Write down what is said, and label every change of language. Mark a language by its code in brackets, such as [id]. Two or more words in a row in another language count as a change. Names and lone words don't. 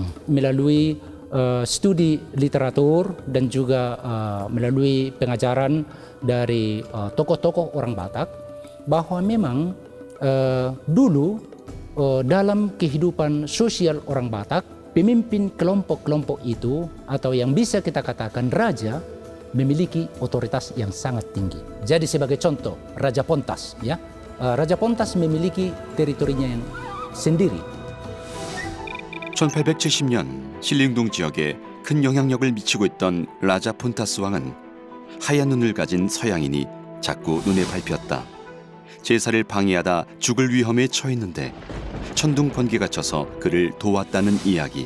[id] Melalui studi literatur dan juga melalui pengajaran dari tokoh-tokoh orang Batak, bahwa memang dulu dalam kehidupan sosial orang Batak, pemimpin kelompok-kelompok itu atau yang bisa kita katakan raja memiliki otoritas yang sangat tinggi. Jadi sebagai contoh, Raja Pontas, ya, Raja Pontas memiliki teritorinya yang sendiri. [ko] 1870년 신림동 지역에 큰 영향력을 미치고 있던 라자 폰타스 왕은 하얀 눈을 가진 서양인이 자꾸 눈에 밟혔다. 제사를 방해하다 죽을 위험에 처했는데 천둥 번개가 쳐서 그를 도왔다는 이야기.